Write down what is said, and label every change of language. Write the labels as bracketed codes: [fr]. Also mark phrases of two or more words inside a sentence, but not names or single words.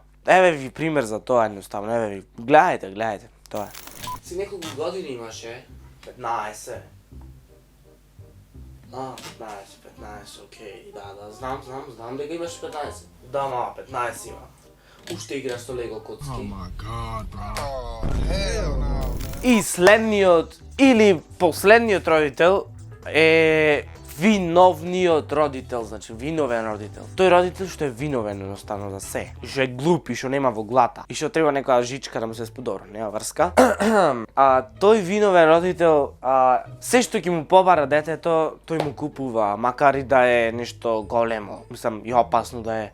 [mk] Еве ви пример за тоа едноставно, еве ви. Гледајте, тоа е. Си неколку години имаше? 15. 15, окей, да, знам дека имаш 15. Да, мама, 15 има. уште играш со лего коцки. [en] Oh my god, bro. Oh, hell no. [mk] И следниот или последниот родител е виновниот родител, значи виновен родител. Тој родител што е виновен едноставно за се, и што е глуп и што нема во глата, и што треба некоја жичка да му се сподобро, нема врска. Тој виновен родител, се што ќе му побара детето, тој му купува, макар и да е нешто големо, мислам и опасно да е.